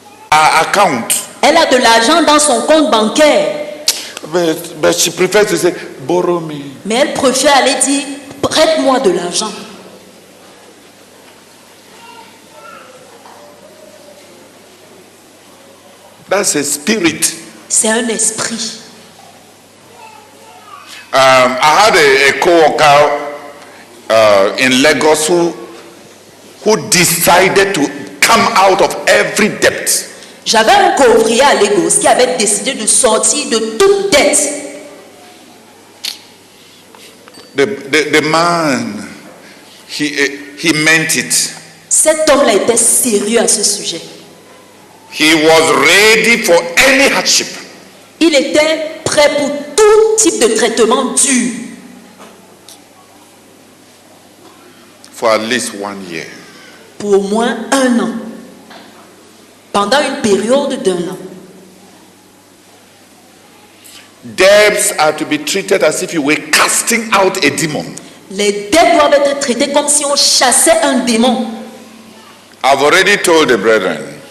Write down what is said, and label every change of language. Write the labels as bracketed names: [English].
[English] Account. [French] Elle a de l'argent dans son compte bancaire. [English] But she prefers to say, borrow me. [French] Mais elle préfère aller dire, prête-moi de l'argent. [English] That's a spirit. [French] C'est un esprit. [English] I had a co-worker in Lagos who decided to come out of every debt. [French] J'avais un co-ouvrier à Lagos qui avait décidé de sortir de toute dette. [English] The man, he meant it. [French] Cet homme-là était sérieux à ce sujet. [English] He was ready for any hardship. [French] Il était prêt pour tout type de traitement dur. [English] For at least 1 year. [French] Pour au moins 1 an. Pendant une période d'1 an. [English] Debts are to be treated as if you were casting out a demon. [French] Les dettes doivent être traitées comme si on chassait un démon. [English] I've already told the brethren.